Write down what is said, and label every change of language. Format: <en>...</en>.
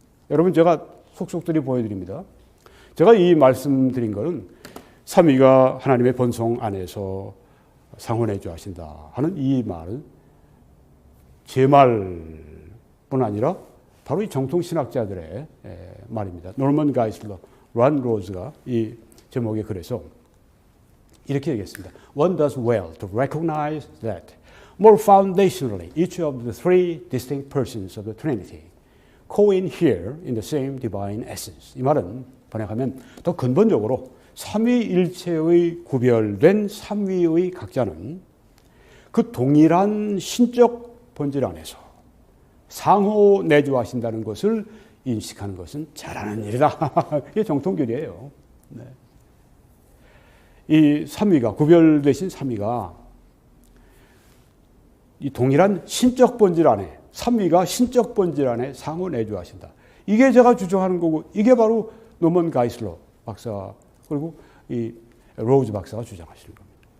<ko>여러분 제가 속속들이 보여드립니다. 제가 이 말씀드린 것은 삼위가 하나님의 본성 안에서 상호내주하신다 하는 이 말은 제 말뿐 아니라 바로 이 정통신학자들의 말입니다. 노먼 가이슬러, 란 로즈가 이 제목에 그래서 이렇게 얘기했습니다.</ko> <en>One does well to recognize that more foundationally each of the three distinct persons of the Trinity co-inhere in the same divine essence.</en> <ko>이 말은 번역하면 더 근본적으로 삼위일체의 구별된 삼위의 각자는 그 동일한 신적 본질 안에서 상호 내주하신다는 것을 인식하는 것은 잘하는 일이다. 이게 정통교리예요. 네. 이 삼위가 구별되신 삼위가 이 동일한 신적 본질 안에 삼위가 신적 본질 안에 상호 내주하신다. 이게 제가 주장하는 거고 이게 바로 노먼 가이슬러 박사 그리고 이 로즈 박사가 주장하시는 겁니다.</ko>